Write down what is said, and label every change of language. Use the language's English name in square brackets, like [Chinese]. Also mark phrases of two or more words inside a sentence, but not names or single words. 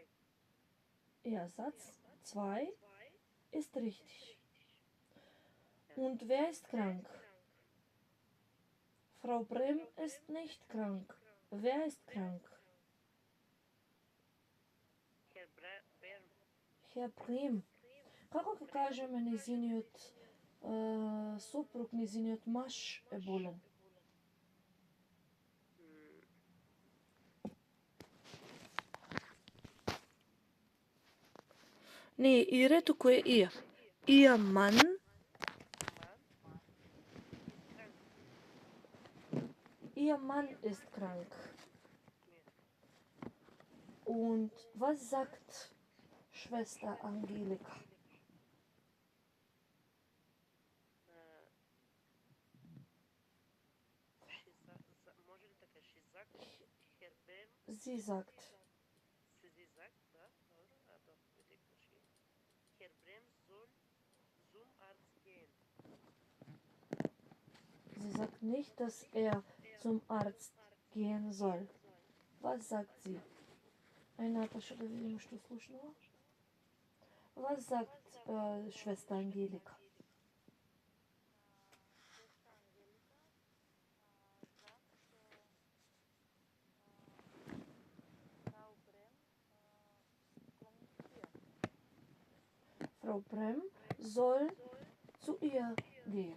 [German] Ja, Satz 2 ist richtig. Und wer ist krank? Frau Brem ist nicht krank. Wer ist krank? Herr Berm. Herr Brem. [Macedonian] Како ќе кажеме незиниот сопруг, незиниот маж е болен? Не е ире, туку е ihr. [German] Ihr Mann Ihr Mann ist krank. Und was sagt Schwester Angelika? [Macedonian] Може ли така? [German] Herr Berm. Sie sagt. Sie sagt, [Macedonian] да, добро. [German] Doch, bitte geschehen. Herr Brem soll zum Arzt gehen. Sie sagt nicht, dass er zum Arzt gehen soll. Was sagt sie? [Macedonian] Едната ще да видим што слушнала. [German] Was sagt Schwester Angelika? Frau Brem soll zu ihr gehen.